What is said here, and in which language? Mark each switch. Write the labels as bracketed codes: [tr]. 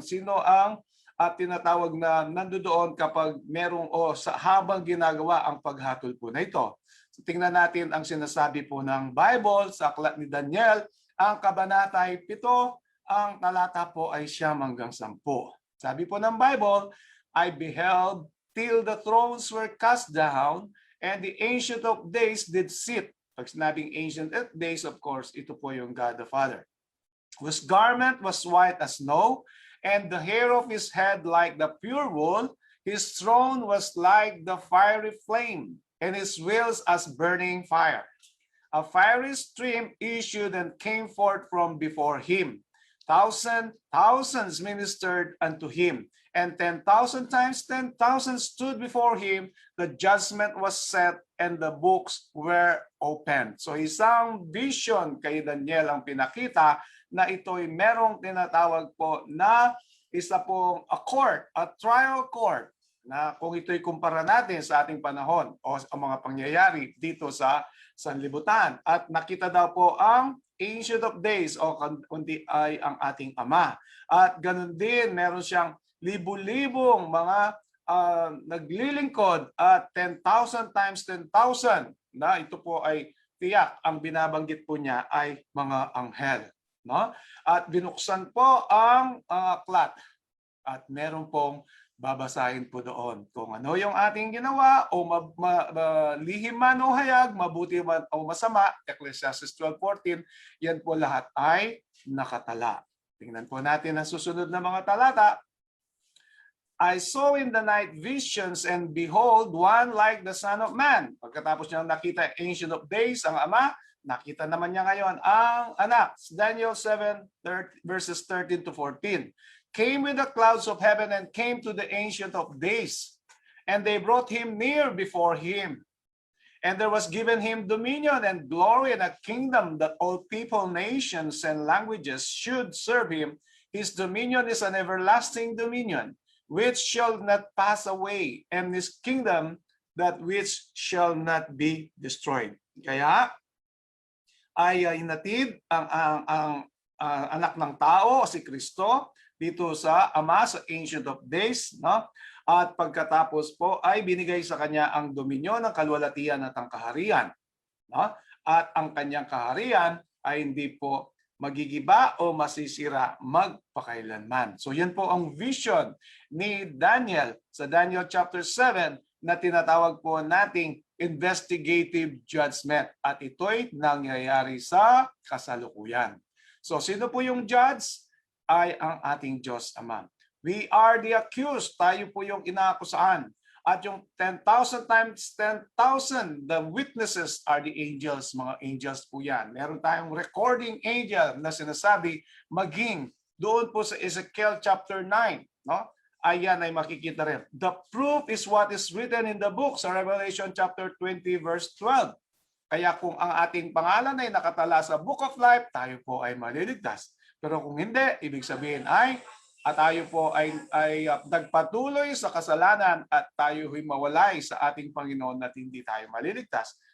[tl] Sino ang tinatawag na nandoon kapag merong habang ginagawa ang paghatol po na ito? So, tingnan natin ang sinasabi po ng Bible sa aklat ni Daniel. Ang kabanata ay 7, ang talata po ay 9-10. Sabi po ng Bible, [en] "I beheld till the thrones were cast down, and the Ancient of Days did sit." [tl] Pag sinabing Ancient of Days, [en] of course, [tl] ito po yung God the Father. [en] "Whose garment was white as snow, and the hair of his head like the pure wool. His throne was like the fiery flame, and his wheels as burning fire. A fiery stream issued and came forth from before him. Thousands ministered unto him, and 10,000 times 10,000 stood before him. The judgment was set, and the books were opened." [tl] So isang vision kay Daniel ang pinakita na ito'y merong tinatawag po na isa pong [en] a trial court, [tl] na kung ito'y kumpara natin sa ating panahon o ang mga pangyayari dito sa sanlibutan. At nakita daw po ang Ancient of Days o kundi ay ang ating Ama. At ganun din, meron siyang libu-libong mga naglilingkod at 10,000 times 10,000 na ito po ay tiyak ang binabanggit po niya ay mga anghel. No? At binuksan po ang aklat at meron pong babasahin po doon kung ano yung ating ginawa o lihim man o hayag, mabuti man o masama, Ecclesiastes 12:14, yan po lahat ay nakatala. Tingnan po natin ang susunod na mga talata. [en] "I saw in the night visions, and behold, one like the Son of Man." [tl] Pagkatapos niya nakita Ancient of Days, ang Ama, nakita naman niya ngayon ang anak. [en] Daniel 7 verses 13 to 14. "Came with the clouds of heaven and came to the Ancient of Days. And they brought him near before him. And there was given him dominion and glory and a kingdom that all people, nations, and languages should serve him. His dominion is an everlasting dominion, which shall not pass away, and his kingdom that which shall not be destroyed. [tl] Kaya ay hinatid ang anak ng tao, si Kristo, dito sa Ama sa Ancient of Days, no? At pagkatapos po ay binigay sa kanya ang dominyon, ng kalwalatian at ang kaharian, no? At ang kanyang kaharian ay hindi po magigiba o masisira magpakailanman. So yan po ang vision ni Daniel sa Daniel chapter 7 na tinatawag po nating investigative judgment, at ito'y nangyayari sa kasalukuyan. So sino po yung judge? Ay ang ating Diyos Ama. [en] We are the accused. [tl] Tayo po yung inaakusahan. At yung [en] 10,000 times 10,000, the witnesses are the angels. [tl] Mga angels po yan. Meron tayong recording angel na sinasabi, maging doon po sa Ezekiel chapter 9. No? Ayan ay makikita rin. [en] The proof is what is written in the book sa Revelation chapter 20 verse 12. [tl] Kaya kung ang ating pangalan ay nakatala sa Book of Life, tayo po ay maliligtas. Pero kung hindi, ibig sabihin ay at tayo po ay nagpatuloy sa kasalanan at tayo ay mawalay sa ating Panginoon at hindi tayo maliligtas.